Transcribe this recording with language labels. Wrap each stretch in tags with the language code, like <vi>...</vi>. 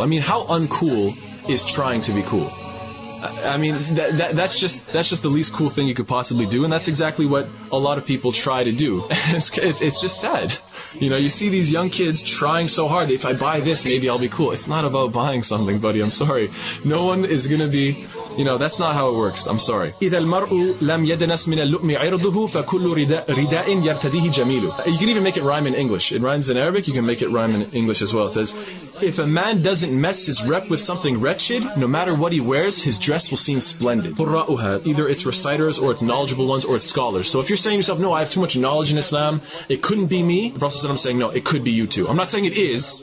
<en>I mean, how uncool is trying to be cool? I mean, that's just the least cool thing you could possibly do, and that's exactly what a lot of people try to do. It's just sad. You see these young kids trying so hard. If I buy this, maybe I'll be cool. It's not about buying something, buddy. I'm sorry. No one is gonna be. That's not how it works. I'm sorry.</en> <ar>إذا المرء لم يدنس من اللؤم عرضه فكل رداء يرتديه جميل.</ar> <en>You can even make it rhyme in English. It rhymes in Arabic. You can make it rhyme in English as well. It says, if a man doesn't mess his rep with something wretched, no matter what he wears, his dress will seem splendid. Either it's reciters, or it's knowledgeable ones, or it's scholars. So if you're saying to yourself, no, I have too much knowledge in Islam, it couldn't be me, the Prophet ﷺ saying, no, it could be you too. I'm not saying it is.</en>